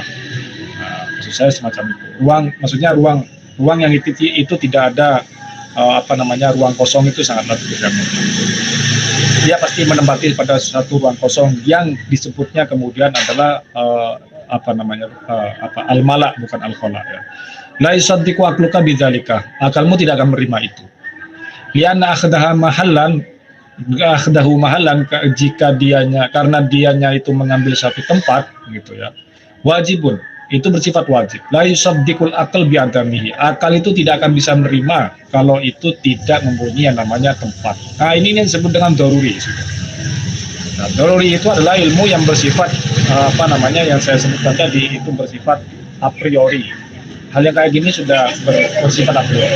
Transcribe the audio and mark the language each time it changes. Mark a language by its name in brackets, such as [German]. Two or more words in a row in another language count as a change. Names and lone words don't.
[Indonesian] Nah, maksud saya semacam itu. Ruang yang itu tidak ada ruang kosong, itu sangatlah tidak mungkin. Dia pasti menempati pada satu ruang kosong yang disebutnya kemudian adalah al-mala, bukan al-khala, ya. [Arabic] لا يصدق عقلك بذلك. [Indonesian] Akalmu tidak akan menerima itu. [Arabic] لأن أخذه محلا, [Indonesian] karena dianya itu mengambil satu tempat gitu ya. Wajibun, itu bersifat wajib. [Arabic] لا يصدق العقل بعدمه. [Indonesian] Akal itu tidak akan bisa menerima kalau itu tidak mempunyai yang namanya tempat. Nah, ini yang disebut dengan daruri. Nah, daruri itu adalah ilmu yang bersifat yang saya sebutkan tadi, itu bersifat [Latin] a priori. [Indonesian] Hal yang kayak gini sudah bersifat [Latin] a priori.